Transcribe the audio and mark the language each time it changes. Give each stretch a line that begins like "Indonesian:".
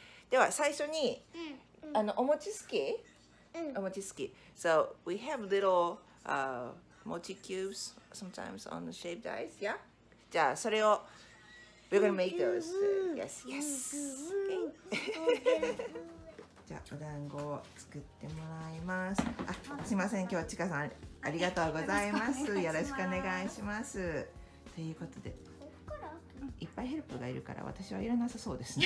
Japanese: では最初にお餅好き？お餅好き。
English: So we have little mochi cubes sometimes on the shaved ice. Yeah.
Japanese: じゃあそれを
English: we're gonna make those. Yes, yes. Okay.
Japanese: じゃあお団子を作ってもらいます。あ、すいません。今日はちかさんありがとうございます。よろしくお願いします。ということで、いっぱいヘルプがいるから私はいらなさそうですね。